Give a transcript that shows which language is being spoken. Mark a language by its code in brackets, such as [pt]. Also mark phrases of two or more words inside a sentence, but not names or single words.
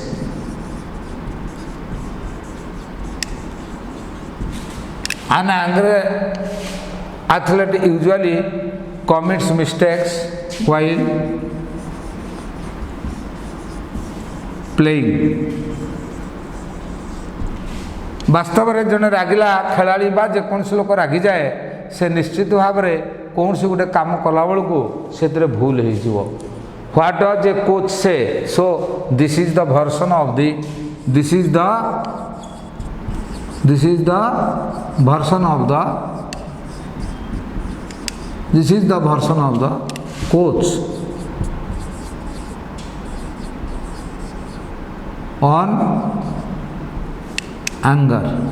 [en] An angry athlete usually commits mistakes while playing. [or] ବାସ୍ତବ ରେ ଜଣେ ରାଗିଲା ଖେଳାଳି ବା ଯେକୌଣସି ଲୋକ ରାଗିଯାଏ ସେ ନିଶ୍ଚିତ ଭାବରେ କୌଣସି ଗୋଟେ କାମ କଲା ବେଳକୁ ସେଥିରେ ଭୁଲ ହେଇଯିବ. [en] What does a coach say? So this is the version of the coach on anger.